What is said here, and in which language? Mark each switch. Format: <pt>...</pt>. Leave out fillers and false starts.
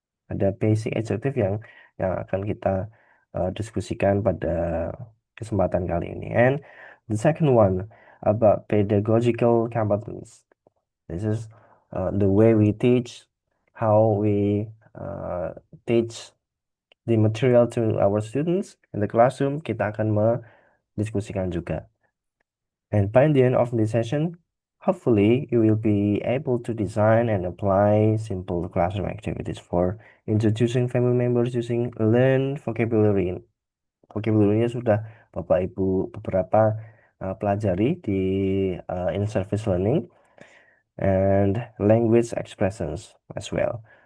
<id>Ada</id> <en>basic adjective</en> <id>yang akan kita diskusikan pada kesempatan kali ini.</id> <en>And the second one about pedagogical competence. This is the way we teach, how we uh, teach the material to our students in the classroom.</en> <id>Kita akan mendiskusikan juga.</id> <en>And by the end of this session, hopefully you will be able to design and apply simple classroom activities for introducing family members using learn vocabulary.</en> <id>Vocabulary-nya sudah Bapak Ibu beberapa pelajari di</id> <en>in-service learning and language expressions as well.</en>